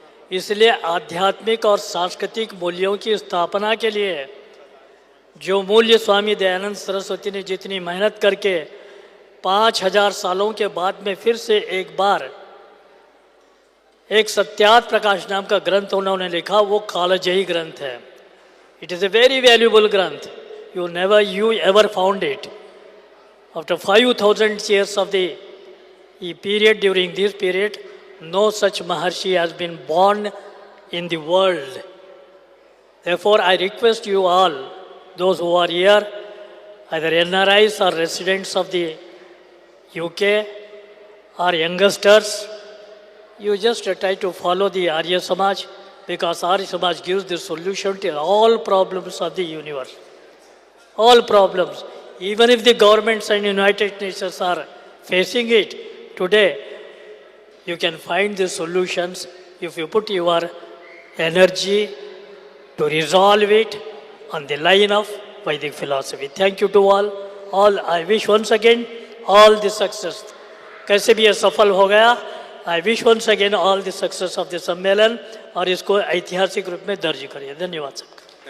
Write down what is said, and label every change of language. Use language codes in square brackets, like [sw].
[hi] इसलिए आध्यात्मिक और सांस्कृतिक मूल्यों की स्थापना के लिए जो मूल्य स्वामी दयानंद सरस्वती ने जितनी मेहनत करके 5000 सालों के बाद में फिर से एक बार एक सत्यार्थ प्रकाश नाम का ग्रंथ उन्होंने लिखा, वो कालजयी ग्रंथ है। [en] It is a very valuable granth, you ever found it. After 5000 years of the period, during this period, no such Maharshi has been born in the world. Therefore, I request you all, those who are here, either NRIs or residents of the UK or youngsters, you just try to follow the Arya Samaj, because Arya Samaj gives the solution to all problems of the universe. All problems. Even if the governments and United Nations are facing it today, you can find the solutions if you put your energy to resolve it on the line of Vedic philosophy. Thank you to all. All I wish once again all the success. [hi] कैसे भी ये सफल हो गया, [en] I wish once again all the success of the [hi] सम्मेलन, और इसको ऐतिहासिक रूप में दर्ज करिए। धन्यवाद सबका।